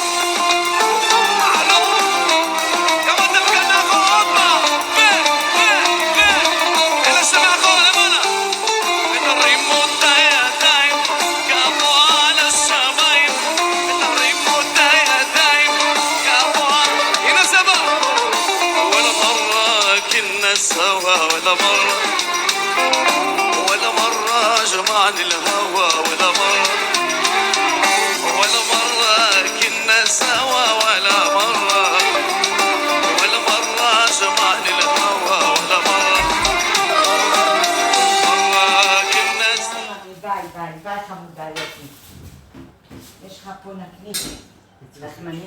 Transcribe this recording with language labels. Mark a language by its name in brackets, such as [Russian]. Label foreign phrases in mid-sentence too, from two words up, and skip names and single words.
[Hebrew] הלו גם אתם כאן מאחור עוד פעם אלה שמאחור למעלה ותרימו את הידיים גבוה לשמיים ותרימו את הידיים גבוה הנה זה בא [Arabic] ولا مرة كنا سوا ولا مرة جمعنا الهوى ولا مرة كنا سوا ولا مرة جمعنا الهوى ولا مرة كنا سوا. [Hebrew] ביי, ביי, ביי חמודה יופי. יש לך פה נקניק. לחמניה?